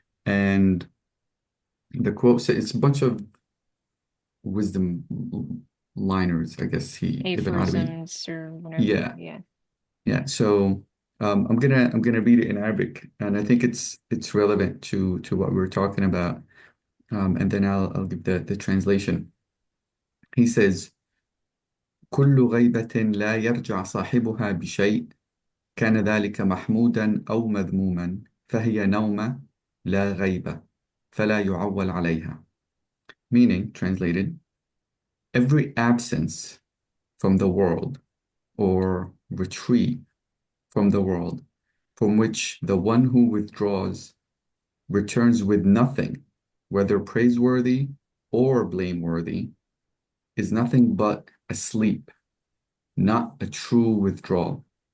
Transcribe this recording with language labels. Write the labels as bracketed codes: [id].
[en] And the quote says it's a bunch of wisdom liners, I guess he Ibn Arabi. Aphorisms or whatever. Yeah, Yeah. yeah. So I'm gonna read it in Arabic, and I think it's relevant to what we're talking about. And then I'll give the translation. He says, [ar] كل غيبة لا يرجع صاحبها بشيء كان ذلك محمودا أو مذموما فهي نومة لا غيبة فلا يعول عليها. [en] Meaning, translated, every absence from the world or retreat from the world from which the one who withdraws returns with nothing, whether praiseworthy or blameworthy, is nothing but a sleep, not a true withdrawal.